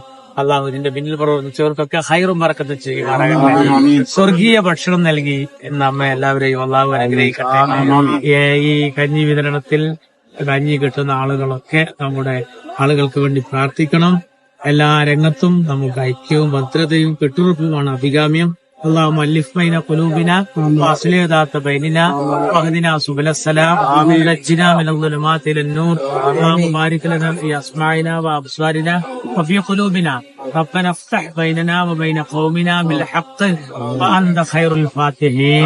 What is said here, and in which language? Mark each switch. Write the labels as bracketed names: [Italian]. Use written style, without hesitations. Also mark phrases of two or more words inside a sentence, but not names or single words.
[Malayalam] അള്ളാഹു ഇതിന്റെ പിന്നിൽ പ്രവർത്തിച്ചവർക്കൊക്കെ ഹൈറും ബറക്കത്തും ചെയ്യുവാനാകട്ടെ. സ്വർഗീയ ഭക്ഷണം നൽകി നമ്മെ എല്ലാവരെയും അള്ളാഹു അനുഗ്രഹിക്കട്ടെ. ഈ കഞ്ഞി വിതരണത്തിൽ കഞ്ഞി കിട്ടുന്ന ആളുകളൊക്കെ നമ്മുടെ ആളുകൾക്ക് വേണ്ടി പ്രാർത്ഥിക്കണം. എല്ലാ രംഗത്തും നമുക്ക് ഐക്യവും ഭദ്രതയും കെട്ടുറപ്പുമാണ് അഭികാമ്യം. [Arabic] اللهم ألف بين قلوبنا وأصلح ذات بيننا واهدنا سبل السلام ونجنا من الظلمات إلى النور. اللهم بارك لنا في أسماعنا وأبصارنا وفي قلوبنا. ربنا افتح بيننا وبين قومنا بالحق وأنت خير الفاتحين.